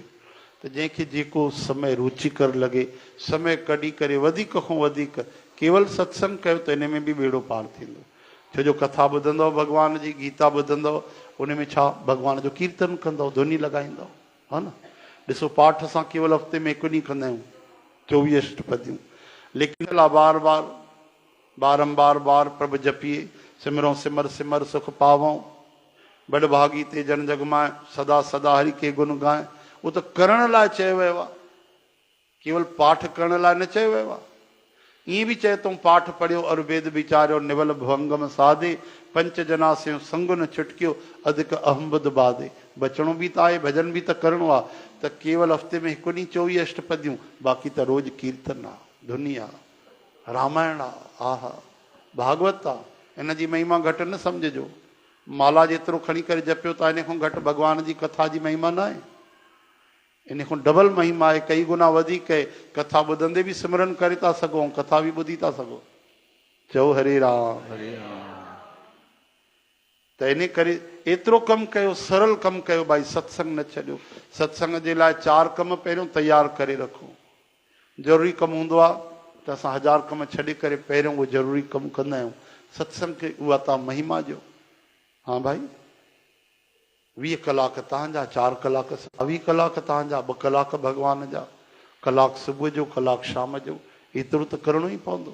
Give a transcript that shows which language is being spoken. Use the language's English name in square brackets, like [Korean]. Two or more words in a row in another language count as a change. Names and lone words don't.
[Sindhi] त जंहिंखे जेको समय रुचिकर लॻे, समय कढी करे वधीक खां वधीक केवल सत्संग कयो त इन में बि बेड़ो पार थींदो। छो जो कथा ॿुधंदव भॻवान जी, गीता ॿुधंदव, उन में छा भॻवान जो कीर्तन कंदव, धुनी लॻाईंदव, हा न। ॾिसो, पाठ असां केवल हफ़्ते में 1 ॾींहुं कंदा आहियूं, 24 अष्टपदियूं, [Punjabi] ਲੇਕਿਨ ਬਾਰ ਬਾਰ ਬਾਰੰਬਾਰ ਬਾਰ ਪ੍ਰਭੁ ਜਪੀਐ, ਸਿਮਰੋ ਸਿਮਰ ਸਿਮਰ ਸੁਖ ਪਾਵਊਂ, ਬੜ ਭਾਗੀ ਤੇ ਜਨ ਜਗ ਮਾਏ, ਸਦਾ ਸਦਾ ਹਰਿ ਕੇ ਗੁਣ ਗਾਏ। [Sindhi] उहो त करण लाइ चयो वियो आहे, केवल पाठ करण लाइ न चयो वियो आहे। ईअं बि चए थो [Punjabi] ਪਾਠ ਪੜ੍ਹਿਓ ਔਰ ਵੇਦ ਵਿਚਾਰਿਓ ਨਿਵਲ ਭਵੰਗਮ ਸਾਧੇ ਪੰਚ ਜਨਾ ਸੇ ਸੰਗ ਨ ਛੁਟਕਿਓ ਅਧਿਕ ਅਹਮਦ ਬਾਧੇ। [Sindhi] बचणो बि त आहे, भजन बि त करिणो आहे, त केवल हफ़्ते में हिकु ॾींहुं 24 अष्टपदियूं, बाक़ी त रोज़ कीर्तन आहे, धुनी आहे, रामायण आहे, आहा भागवत आहे। इन जी महिमा घटि न सम्झिजो। माला जेतिरो खणी करे जपियो था इन खां घटि भॻवान जी कथा जी महिमा न आहे। इन खां डबल महिमा आहे, कई गुना वधीक आहे। कथा ॿुधंदे बि सिमरन करे था सघो ऐं कथा बि ॿुधी था सघो। चओ हरे राम। हरे राम। त इन करे एतिरो कमु कयो, सरल कमु कयो भाई, सत्संग न छॾियो। सत्संग जे लाइ 4 कम पहिरियों तयारु करे रखो। ज़रूरी कमु हूंदो आहे त असां 1000 कम छॾे करे पहिरियों उहो ज़रूरी कमु कंदा आहियूं। सत्संग खे उहा तव्हां महिमा ॾियो। हाँ भाई, 20 कलाक तव्हांजा, 4 कलाक 20 कलाक तव्हांजा, 2 कलाक भॻवान जा, कलाक सुबुह जो, कलाक शाम जो, एतिरो त करिणो ई पवंदो।